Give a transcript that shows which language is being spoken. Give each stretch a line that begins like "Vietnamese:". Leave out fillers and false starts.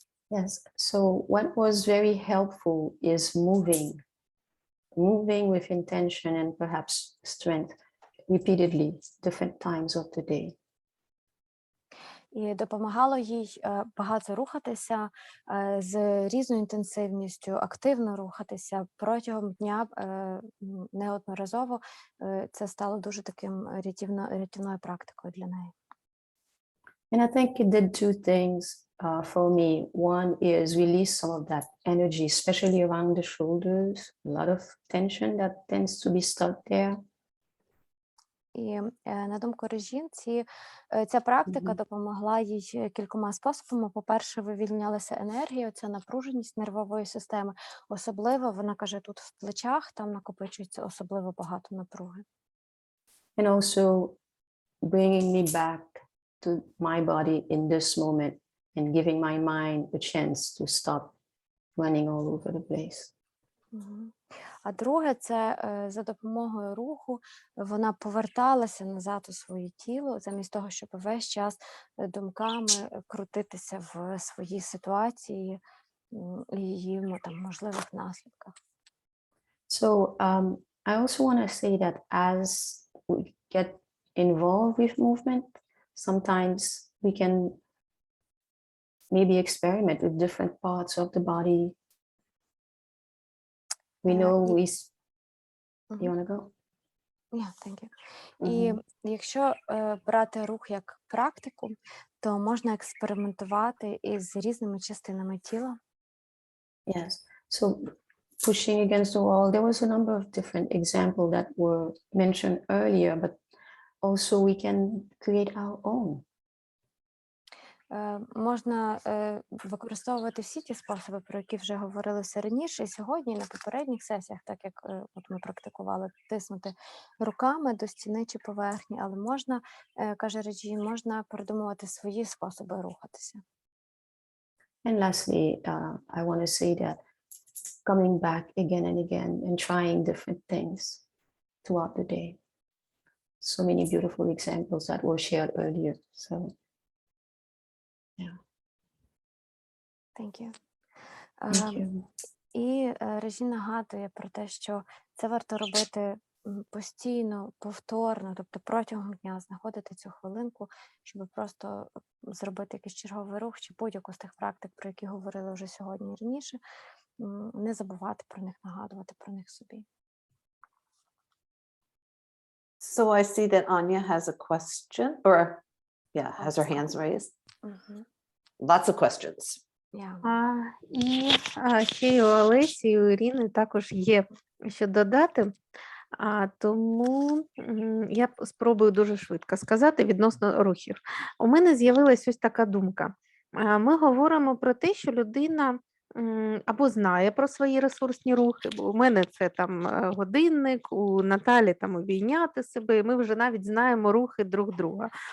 English: Yes, so what was very helpful is moving with intention and perhaps strength repeatedly, different times of the day.
Ukrainian: І допомагало їй багато рухатися з різною інтенсивністю, активно рухатися протягом дня неодноразово. Це стало дуже таким рятівною практикою для неї.
English: And I think it did two things for me. One is release some of that energy, especially around the shoulders, a lot of tension that tends to be stuck there.
Ukrainian: І на думку Режін, ця практика допомогла їй кількома способами. По-перше, вивільнялася енергія, ця напруженість нервової системи. Особливо, вона каже, тут в плечах, там накопичується особливо багато напруги.
English: And also bringing me back to my body in this moment and giving my mind a chance to stop running all over the place.
Ukrainian: А друге, це за допомогою руху вона поверталася назад у своє тіло, замість того, щоб весь час думками крутитися в своїй ситуації і її там можливих наслідках.
English: So I also want to say that as we get involved with movement, sometimes we can maybe experiment with different parts of the body. We know you want to go? Yeah, thank you.
Ukrainian: І якщо брати рух як практику, то можна експериментувати із різними частинами тіла.
English: Yes. So pushing against the wall, there was a number of different examples that were mentioned earlier, but also we can create our own.
Ukrainian: Можна використовувати всі ті способи, про які вже говорилося раніше, і сьогодні на попередніх сесіях, так як от ми практикували, тиснути руками до стіни чи поверхні, але можна, каже Реджін, можна придумувати свої способи рухатися.
English: And lastly, I want to say that coming back again and again and trying different things throughout the day. So many beautiful examples that were shared earlier. So, yeah. Thank you. Thank you.
Ukrainian: І Режі нагадує про те, що це варто робити постійно, повторно, тобто протягом дня знаходити цю хвилинку, щоб просто зробити якийсь черговий рух чи будь-яку з тих практик, про які говорили вже сьогодні і раніше, не забувати про них, нагадувати про них собі.
English: So I see that Anya has a question, or has her hands raised. Lots of questions. Yeah.
Ukrainian: І ще й у Олесі, і у Ірини також є що додати, тому я спробую дуже швидко сказати відносно рухів. У мене з'явилась ось така думка. Ми говоримо про те, що людина або знає про свої ресурсні рухи, бо у мене це там годинник, у Наталі там обійняти себе, і ми вже навіть знаємо рухи друг друга.